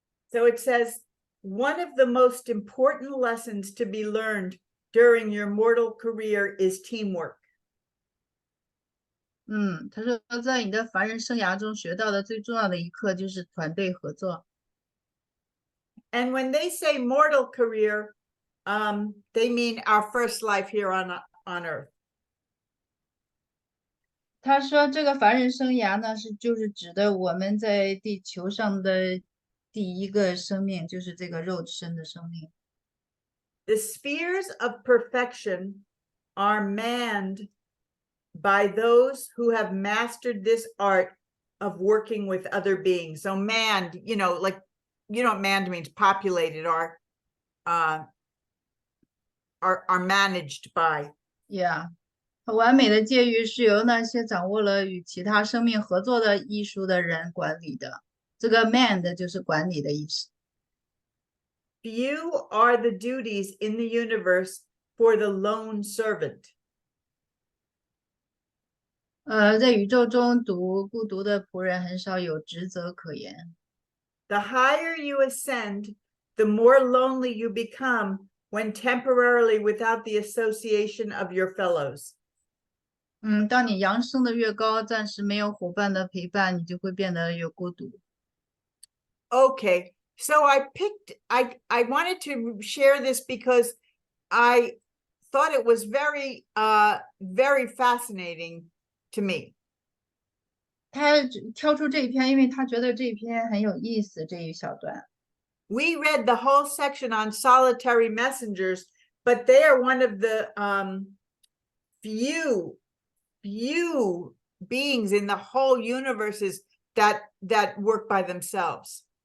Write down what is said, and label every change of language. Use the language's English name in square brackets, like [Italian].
[English] So it says, one of the most important lessons to be learned during your mortal career is teamwork. [Chinese] 他说在你的凡人生涯中学到的最重要的一课就是团队合作。 [English] And when they say mortal career, they mean our first life here on earth. [Chinese] 他说这个凡人生涯呢，就是指的我们在地球上的第一个生命，就是这个肉身的生命。 [English] The spheres of perfection are manned by those who have mastered this art of working with other beings. So manned, manned means populated or are managed by. Yeah. [Chinese] 完美的界域是由那些掌握了与其他生命合作的艺术的人管理的。这个 manned 就是管理的意思。 [English] Few are the duties in the universe for the lone servant. [Chinese] 在宇宙中孤独的仆人很少有职责可言。 [English] The higher you ascend, the more lonely you become when temporarily without the association of your fellows. [Chinese] 当你扬升的越高，暂时没有伙伴的陪伴，你就会变得越孤独。 [English] Okay, so I wanted to share this because I thought it was very fascinating to me. [Chinese] 他挑出这一篇，因为他觉得这一篇很有意思，这一小段。 [English] We read the whole section on solitary messengers, but they are one of the few beings in the whole universes that work by themselves.